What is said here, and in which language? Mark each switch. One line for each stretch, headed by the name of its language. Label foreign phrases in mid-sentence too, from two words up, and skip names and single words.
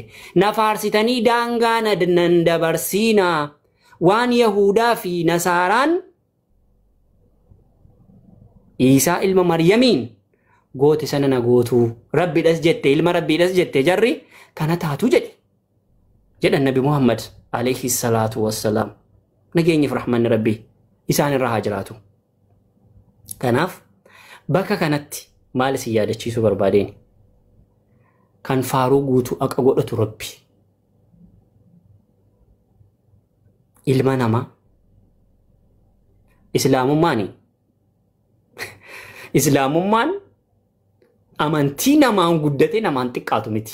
Oromo: Na faarsitanii daangaa nan dabarsiina waan Yahudaa fi Nasaaraan Isa ilma Maryamiin goote sana na gootu rabbiidhas jette ilma rabbiidhas jette jarri kana taatu jedhan Nabi Muhammad
Arabic: عليه الصلاة والسلام
Oromo: nageenyi rahmanni rabbi isaan irraa haa jiraatu. Kanaaf bakka kanatti maal si yaadachiisu barbaadeen kan faaruu guutuu akka godhatu rabbi ilma namaa Islaamummaan amantii namaan guddatee namaan xiqqaatu miti.